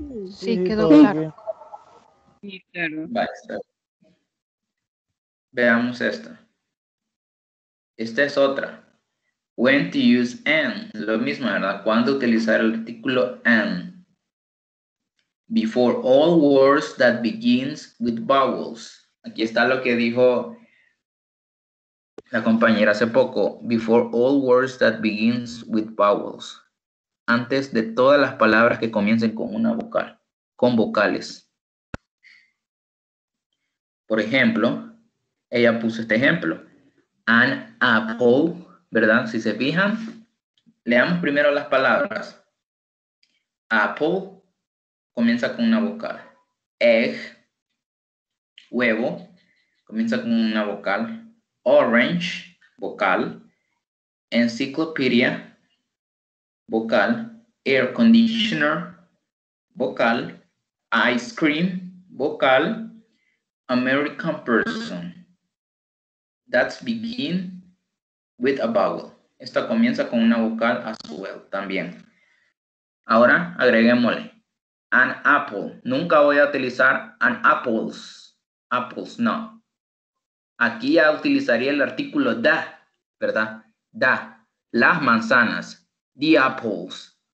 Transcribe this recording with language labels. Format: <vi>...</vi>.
<es>Sí, quedó claro. Sí, claro. Vaya, veamos esta. Esta es otra.</es> <en>When to use an.</en> <es>Lo mismo, ¿verdad? ¿Cuándo utilizar el artículo an?</es> <en>Before all words that begins with vowels.</en> <es>Aquí está lo que dijo la compañera hace poco.</es> <en>Before all words that begins with vowels.</en> <es>Antes de todas las palabras que comiencen con una vocal. Con vocales. Por ejemplo, ella puso este ejemplo.</es> <en>An apple,</en> <es>¿verdad? Si se fijan, leamos primero las palabras. Apple comienza con una vocal. Egg, huevo, comienza con una vocal. Orange, vocal. Encyclopedia, vocal. Air conditioner, vocal. Ice cream, vocal.</es> <en>American person. That's begin with a vowel.</en> <es>Esta comienza con una vocal</es> <en>as well</en> <es>también. Ahora agreguémosle an apple. Nunca voy a utilizar</es> <en>an apples.</en> <es>Apples, no. Aquí ya utilizaría el artículo da, ¿verdad? Da. Las manzanas.</es> <en>The apples.</en>